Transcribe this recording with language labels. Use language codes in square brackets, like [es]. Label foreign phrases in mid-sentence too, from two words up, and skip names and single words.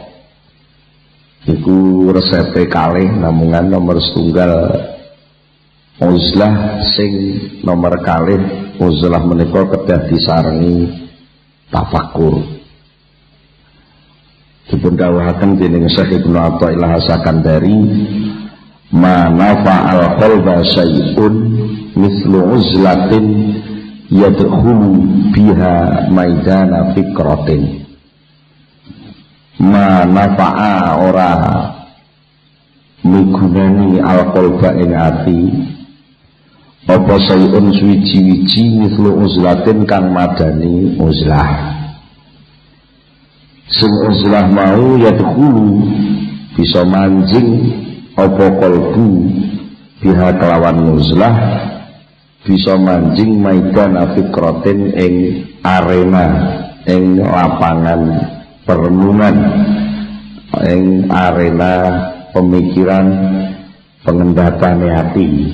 [jv] Iku resepe kalih namungan nomor setunggal uzlah sing nomor kalih uzlah menika kedah disarengi tafakur. Dipun dawuhaken dening Syekh Ibnu Athaillah As-Sakandari, [ar] ما نفع القلب شيء مثل عزلة يدخل بها ميدان فكرة. ما نفع [jv] ora migunani al-qalba ing ati apa syai'un suwiji-wiji [ar] مثل عزلة [jv] kang madani uzlah. Sing uzlah mau yadkhulu bisa manjing apa kalbu biha kelawan uzlah bisa manjing [ar] ميدان فكرة [jv] ing arena ing lapangan perenungan ing arena pemikiran pengendatane hati.